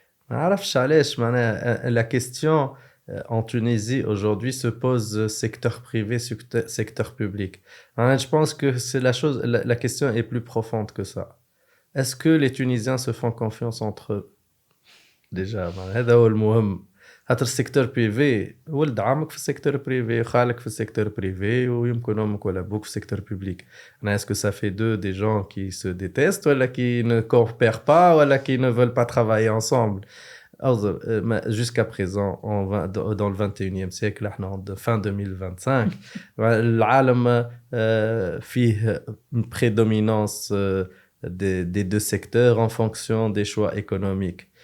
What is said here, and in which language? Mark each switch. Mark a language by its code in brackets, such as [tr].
[ar] ما نعرفش علاش معناها [fr] la question en Tunisie aujourd'hui se pose secteur privé, secteur public. Je pense que c'est la question est plus profonde que ça. Est-ce que les Tunisiens se font confiance entre eux? Déjà, [ar] هذا هو المهم. خاطر السيكتور بريفي ولد عمك في السيكتور بريفي خالك في السيكتور بريفي ويمكن امك ولا ابوك في السيكتور بيبليك. [fr] Est-ce que ça fait d'eux des gens qui se détestent ولا qui ne coopèrent pas ولا qui ne veulent pas travailler ensemble? Jusqu'à présent, dans le 21e siècle, fin 2025, [ar] العالم فيه [fr] une prédominance des deux secteurs en fonction des choix économiques.